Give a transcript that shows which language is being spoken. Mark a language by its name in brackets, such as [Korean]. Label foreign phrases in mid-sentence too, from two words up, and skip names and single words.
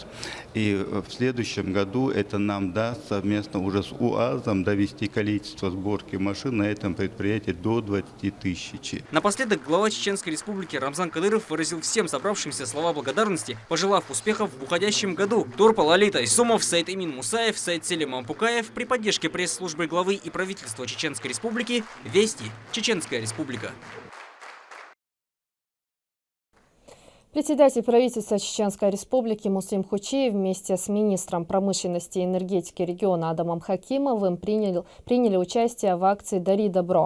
[Russian] И в следующем году это нам даст совместно уже с УАЗом довести количество сборки машин на этом предприятии до 20 тысяч. Напоследок глава Чеченской Республики Рамзан Кадыров выразил всем собравшимся слова благодарности, пожелав успехов в уходящем году. Турпал Лолита Исумов, Саид Имин Мусаев, Саид Селим Ампукаев при поддержке пресс-службы главы и правительства Чеченской Республики. Вести. Чеченская Республика. Председатель правительства Чеченской Республики Муслим Хучиев вместе с министром промышленности и энергетики региона Адамом Хакимовым приняли участие в акции «Дари добро».